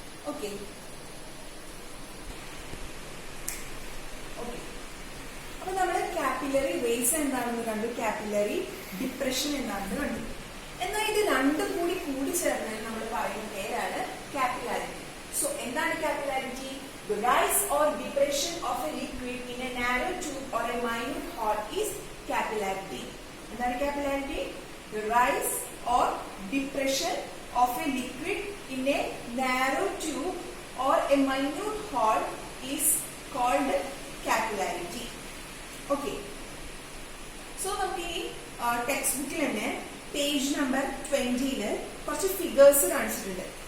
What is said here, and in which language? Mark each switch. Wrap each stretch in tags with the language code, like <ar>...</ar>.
<ml>Okay, അപ്പൊ നമ്മള് capillary raise എന്താണെന്ന് കണ്ടു, കാപ്പിലറി ഡിപ്രഷൻ എന്താണെന്ന് കണ്ടു. എന്നാൽ ഇത് രണ്ടും കൂടി ചേർന്ന് നമ്മൾ പറയുന്ന പേരാണ് കാപ്പിലാരിറ്റി.</ml> <en>So,</en> <ml>എന്താണ്</ml> <en>capillarity? The rise or depression of a liquid in a narrow tube or a minute hole is capillarity.</en> <ml>എന്താണ് capillarity?</ml> <en>The rise or depression of a liquid in a narrow tube or a minute hole is called capillarity. Okay.</en> <ml>So, നമുക്ക് ഈ text ബുക്കിൽ തന്നെ page number 20 കുറച്ച് figures കാണിച്ചിട്ടുണ്ട്.</ml>